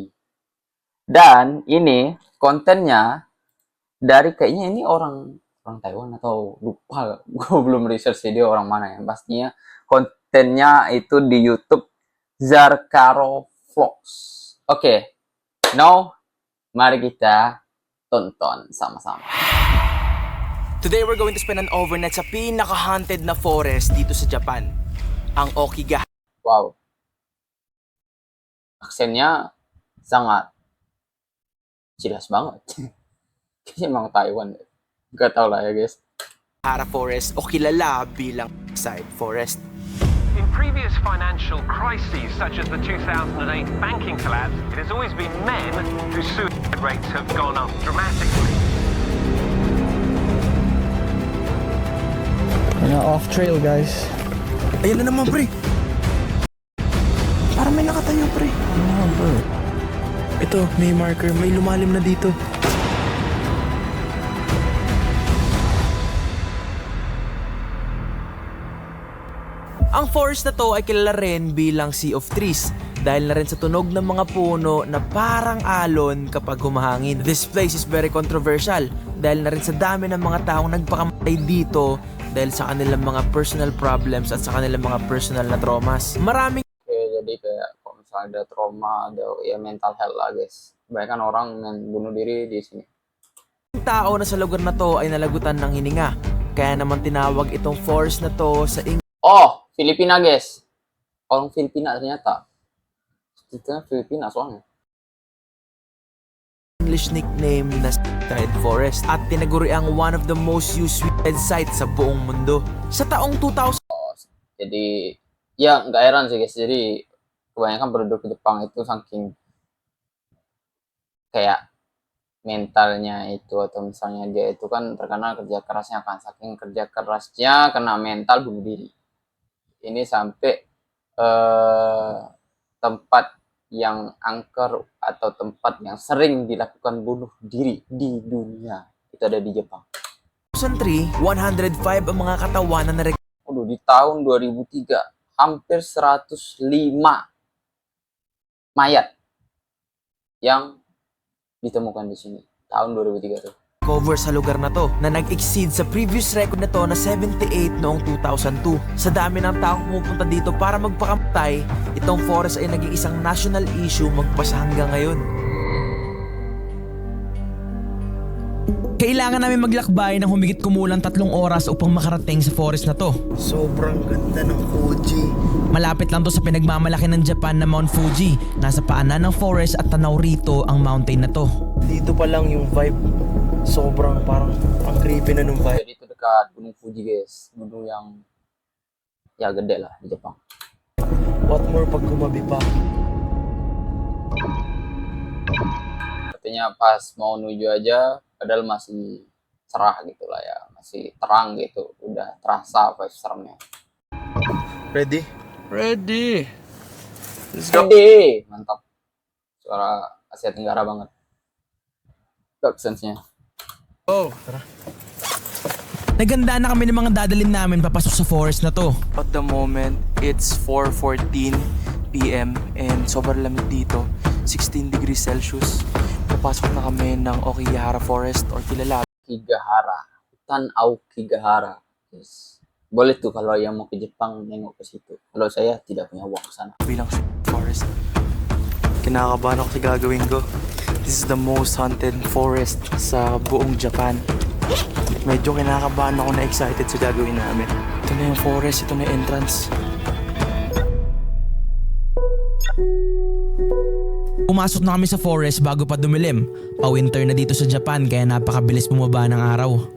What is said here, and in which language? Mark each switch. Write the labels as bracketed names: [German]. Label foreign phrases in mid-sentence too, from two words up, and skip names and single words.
[Indonesian] Dan ini kontennya dari kayaknya ini orang Taiwan atau lupa, gue belum research dia orang mana ya. Pastinya kontennya itu di YouTube Zarkaro Vlogs. Oke, now mari kita tonton sama-sama. [English] Today we're going to spend an overnight [Filipino] sa pinaka-haunted na forest dito sa Japan. Ang Okigahara. Wow. [Indonesian] Aksennya sangat jelas banget. Kayaknya emang Taiwan. Gak tau lah ya guys. [Filipino] Forest o kilala bilang [English] side forest. In previous financial crises, such as the 2008 banking collapse, it has always been men whose suicide rates have gone up dramatically. Off trail guys. [Filipino] Ayan na naman pre. Parang may nakatayo pre. bro. Ito, may marker. May lumalim na dito. Ang forest na to ay kilala rin bilang Sea of Trees dahil na rin sa tunog ng mga puno na parang alon kapag humahangin. [English] This place is very controversial [Filipino] dahil na rin sa dami ng mga taong nagpakamatay dito dahil sa kanilang mga [English] personal problems [Filipino] at sa kanilang mga personal na traumas. Maraming [Indonesian] Oke, jadi kayak kalau misalnya ada trauma, ada ya [English] mental health [Indonesian] lah guys. Kebanyakan orang yang bunuh diri di sini. [Filipino] tao na sa lugar na to ay nalagutan ng hininga. Kaya naman tinawag itong forest na to sa [Indonesian] Oh, Filipina guys. Orang Filipina ternyata. Itu Filipina soalnya. [English] English nickname [Filipino] na Suicide Forest at tinaguri ang [English] one of the most used suicide sites [Filipino] sa buong mundo. Sa taong 2000, [Indonesian] Jadi ya nggak heran sih guys. Jadi kebanyakan penduduk Jepang itu saking kayak mentalnya itu atau misalnya dia itu kan terkenal kerja kerasnya kan, saking kerja kerasnya kena mental bunuh diri. Ini sampai tempat yang angker atau tempat yang sering dilakukan bunuh diri di dunia itu ada di Jepang. [Filipino] 2003, 105 ang mga katawan na [Indonesian] Waduh, di tahun 2003 hampir 105 mayat yang ditemukan di sini tahun 2003 tuh. [Filipino] cover sa lugar na to na nag-exceed sa [English] previous record [Filipino] na to na 78 noong 2002. Sa dami ng taong pumupunta dito para magpakamatay, itong forest ay naging isang [English] national issue [Filipino] magpasa hanggang ngayon. Kailangan namin maglakbay ng humigit kumulang 3 oras upang makarating sa forest na to. Sobrang ganda ng Fuji. Malapit lang to sa pinagmamalaki ng Japan na Mount Fuji. Nasa paanan ng forest at tanaw rito ang mountain na to. Dito pa lang yung vibe. Sobrang parang ang creepy na nung vibe. [Indonesian] Jadi itu dekat Gunung Fuji guys, gunung yang ya gede lah di Jepang. [English] What more [Filipino] pag gumabi pa? [Indonesian] Artinya pas mau menuju aja padahal masih cerah gitu lah ya, masih terang gitu, udah terasa vibe seremnya. [Filipino] Ready? Ready! [Indonesian] Gede, mantap. Suara Asia Tenggara banget. [English] Dark sense- [Indonesian] nya. [Filipino] Naganda na kami ng mga dadalhin namin papasok sa forest na to. [English] At the moment, it's 4:14 p.m. [Filipino] and sobrang lamig dito. 16 [English] degrees Celsius. [Filipino] Papasok na kami ng Okigahara Forest or kilala Kigahara. [Indonesian] Hutan Aokigahara. Yes. Boleh tuh kalau yang mau ke Jepang nengok ke situ. Kalau saya tidak punya uang ke sana. [Filipino] bilang forest. Kinakabahan ako sa gagawin ko. [English] This is the most haunted forest [Filipino] sa buong Japan. Medyo kinakabahan ako na excited sa gagawin namin. Ito na yung forest, ito na yung entrance. Pumasok na kami sa forest bago pa dumilim. Pa-winter na dito sa Japan kaya napakabilis bumaba ng araw.